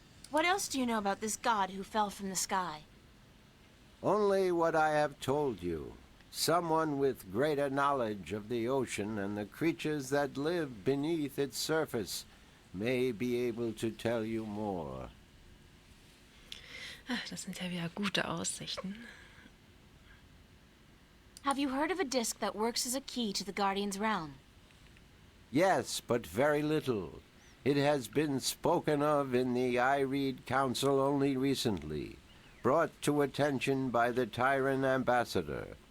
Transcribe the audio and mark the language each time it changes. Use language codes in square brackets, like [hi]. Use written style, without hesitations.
[en] What else do you know about this god who fell from the sky? Only what I have told you. Someone with greater knowledge of the ocean and the creatures that live beneath its surface may be able to tell you more. [de] Ach, das sind ja wieder gute Aussichten. [en] Have you heard of a disc that works as a key to the Guardian's realm? Yes, but very little. It has been spoken of in the Ireed Council only recently, brought to attention by the Tyrant ambassador.